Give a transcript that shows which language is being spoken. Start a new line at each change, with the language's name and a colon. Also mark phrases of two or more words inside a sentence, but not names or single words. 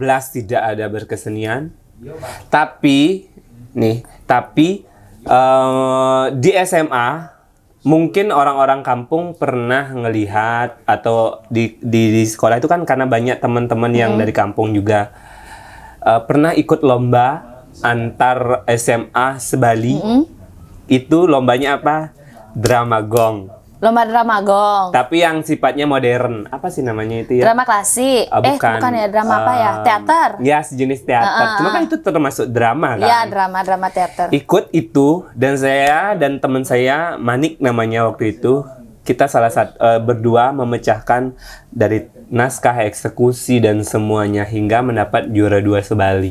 Indonesian: Belas tidak ada berkesenian. Tapi di SMA mungkin orang-orang kampung pernah ngelihat atau di sekolah itu kan karena banyak teman-teman yang dari kampung juga pernah ikut lomba antar SMA sebali. Itu lombanya apa? Drama gong. Lomba drama gong. Tapi yang sifatnya modern. Apa sih namanya itu ya? Drama klasik. Bukan ya, drama apa ya? Teater. Ya, sejenis teater. Cuma kan itu termasuk drama kan? Iya, drama teater. Ikut itu dan saya dan teman saya Manik namanya waktu itu, kita berdua memecahkan dari naskah eksekusi dan semuanya hingga mendapat juara 2 sebali.